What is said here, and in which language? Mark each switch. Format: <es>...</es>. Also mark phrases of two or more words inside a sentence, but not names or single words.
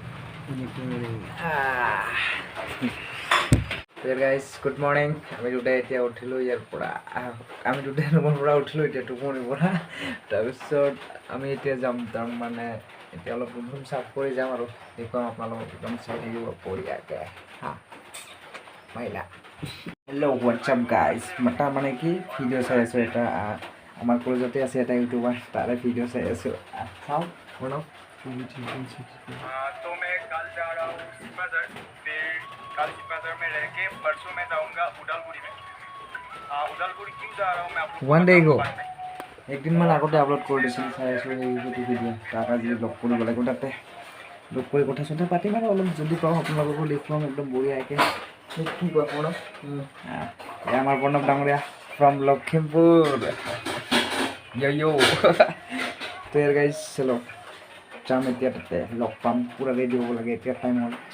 <en>guys good morning</en> <as>আমি দুটাই এতিয়া উঠিলোঁ ইয়াৰ পৰা আমি দুটাই ৰুমৰ পৰা উঠিলোঁ এতিয়া টোপনিৰ পৰা তাৰপিছত আমি এতিয়া যাম তাৰমানে এতিয়া অলপ ৰুম চাফ কৰি যাম আৰু দেখুৱাম আপোনালোকক একদম চাই থাকিব বঢ়িয়াকৈ মাইলা</as> <en>hello what's up guys</en> <as>মাতা মানে কি ভিডিঅ' চাই আছোঁ এটা আমাৰ কলেজতে আছে এটা ইউটিউবাৰ তাৰে ভিডিঅ' চাই আছোঁ চাওঁ বনাওঁ</as> <hi>तो मैं कल जा रहा हूँ बदर फिर कल बदर में रह के परसों मैं जाऊँगा उदालगुड़ी में उदालगुड़ी क्यों जा रहा हूँ मैं आपको</hi> <en>one day ago</en> <as>একদিনমান আগতে আপলোড কৰি দিছিলোঁ চাই আছোঁ সেই ইউটিউব ভিডিঅ' তাক আজি লগ কৰিব লাগিব তাতে লগ কৰি কথা চথা পাতিম আৰু অলপ যদি পাওঁ আপোনালোককো দেখুৱাম একদম বঢ়িয়াকৈ কি কয় প্ৰণৱ এই আমাৰ প্ৰণৱ ডাঙৰীয়া ফ্ৰম লখিমপুৰ তো ইয়াৰ গাইজ চলো যাম এতিয়া তাতে লগ পাম পূৰা ৰেডি হ'ব লাগে এতিয়া টাইম হ'ল</as>